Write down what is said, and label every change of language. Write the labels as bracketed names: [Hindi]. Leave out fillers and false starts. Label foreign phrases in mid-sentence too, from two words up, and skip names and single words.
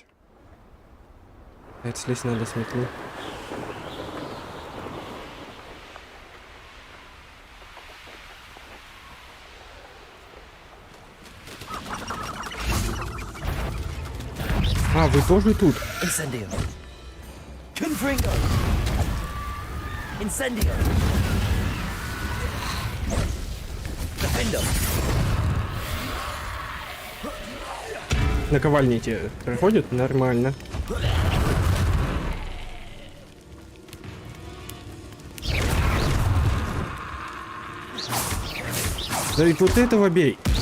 [Russian] Это слезть надо с метлы. А, вы тоже тут? Incendio. Confringo. Incendio. Defendo. Наковальни эти проходят? Нормально. Да ведь вот этого бей.